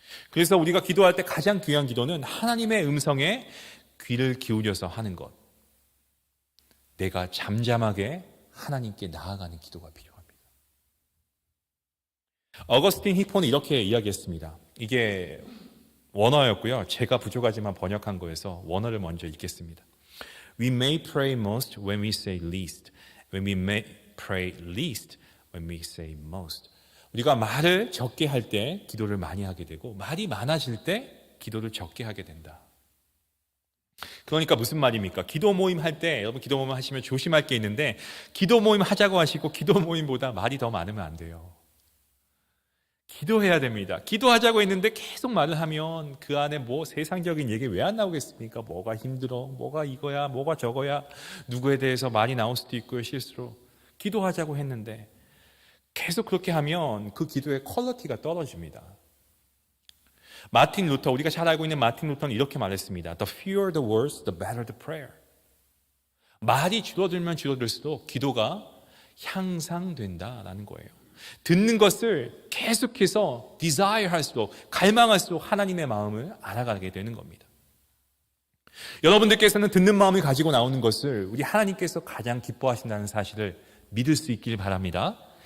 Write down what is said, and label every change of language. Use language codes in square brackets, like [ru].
[ko] 그래서 우리가 기도할 때 가장 귀한 기도는 하나님의 음성에 귀를 기울여서 하는 것. 내가 잠잠하게 하나님께 나아가는 기도가 필요합니다. 어거스틴 히포는 이렇게 이야기했습니다. 이게 원어였고요. 제가 부족하지만 번역한 거여서 원어를 먼저 읽겠습니다. [en] We may pray most when we say least. When we may pray least when we say most. [ko] 우리가 말을 적게 할 때 기도를 많이 하게 되고 말이 많아질 때 기도를 적게 하게 된다. 그러니까 무슨 말입니까? 기도 모임 할 때 여러분 기도 모임 하시면 조심할 게 있는데 기도 모임 하자고 하시고 기도 모임보다 말이 더 많으면 안 돼요. 기도해야 됩니다. 기도하자고 했는데 계속 말을 하면 그 안에 세상적인 얘기 왜 안 나오겠습니까? 뭐가 힘들어, 뭐가 이거야, 뭐가 저거야, 누구에 대해서 말이 나올 수도 있고요, 실수로. 기도하자고 했는데 계속 그렇게 하면 그 기도의 퀄리티가 떨어집니다. 마틴 루터, 우리가 잘 알고 있는 마틴 루터는 이렇게 말했습니다. [en] The fewer the words, the better the prayer. [ko] 말이 줄어들면 줄어들수록 기도가 향상된다라는 거예요. 듣는 것을 계속해서 desire 할수록, 갈망할수록 하나님의 마음을 알아가게 되는 겁니다. 여러분들께서는 듣는 마음을 가지고 나오는 것을 우리 하나님께서 가장 기뻐하신다는 사실을 믿을 수 있길 바랍니다.